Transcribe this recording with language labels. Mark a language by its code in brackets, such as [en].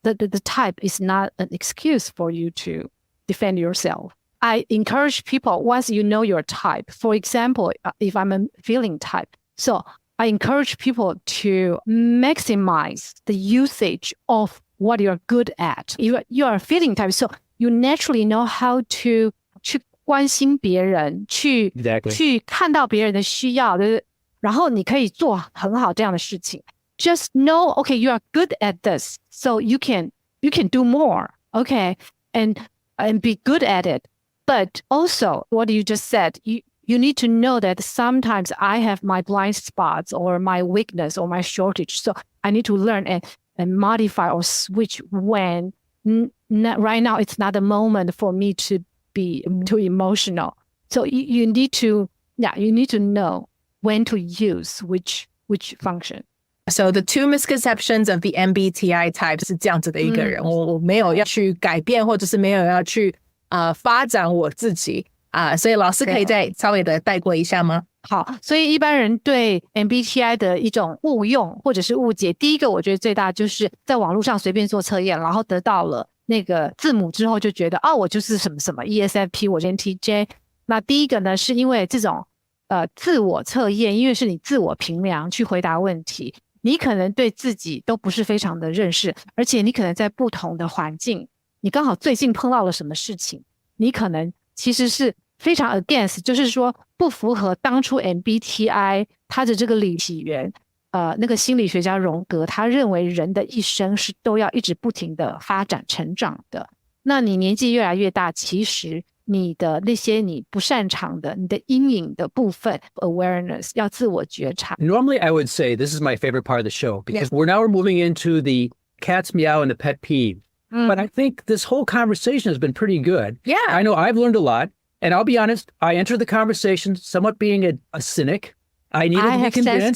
[en] The type is not an excuse for you to defend yourself. I encourage people, once you know your type, for example, if I'm a feeling type, so I encourage people to maximize the usage of what you're good at. You are a feeling type, so you naturally know how to [zh] 去关心别人，去看到别人的需要，然后你可以做很好这样的事情。 [en] Just know, okay, you are good at this, so you can do more, okay, and be good at it. But also, what you just said, you need to know that sometimes I have my blind spots or my weakness or my shortage. So I need to learn and modify or switch when right now it's not the moment for me to be too emotional. So you need to know when to use which function. So the two misconceptions of the MBTI type [zh] 是这样子的一个人，我没有要去改变，或者是没有要去发展我自己所以老师可以再稍微的带过一下吗？好，所以一般人对 MBTI 的一种误用或者是误解，第一个我觉得最大就是在网络上随便做测验，然后得到了那个字母之后就觉得我就是什么什么 ESFP， 我是 NTJ。那第一个呢，是因为这种自我测验，因为是你自我评量去回答问题，你可能对自己都不是非常的认识，而且你可能在不同的环境，你刚好最近碰到了什么事情，你可能其实是非常 against， 就是说不符合当初 MBTI 它的这个理起源。那个心理学家荣格他认为人的一生是都要一直不停的发展成长的。那你年纪越来越大，其实你的那些你不擅长的，你的阴影的部分 awareness 要自我觉察。 [en] Normally, I would say this is my favorite part of the show because we're moving into the cat's meow and the pet peeve. But I think this whole conversation has been pretty good. Yeah. I know I've learned a lot. And I'll be honest, I entered the conversation somewhat being a cynic. I needed to be convinced.